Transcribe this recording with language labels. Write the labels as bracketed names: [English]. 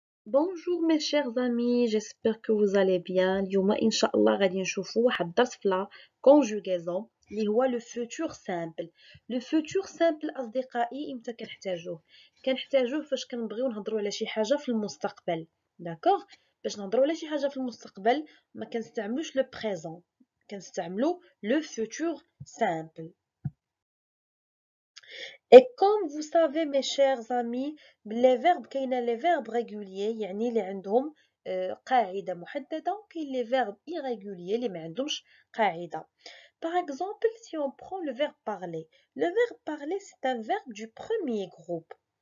[French] Bonjour mes chers amis, j'espère que vous allez bien. [Arabic] اليوم إن شاء الله غادي نشوفوا واحد الدرس في la conjugaison اللي هو le futur simple. Le futur simple أصدقائي إمتى كنحتاجوه فاش كنبغيو نهضروا على شي حاجة في المستقبل. داكوغ؟ باش نهضروا على شي حاجة في المستقبل ما كنستعملوش le présent، كنستعملو le futur simple. [French] Et comme vous savez mes chers amis les verbes [Arabic] كاين les verbes réguliers يعني اللي عندهم قاعدة محددة وكاين les verbes irréguliers اللي ما عندهمش قاعدة. [French] Par exemple, si on prend le verbe parler, le verbe parler c'est un verbe du premier groupe.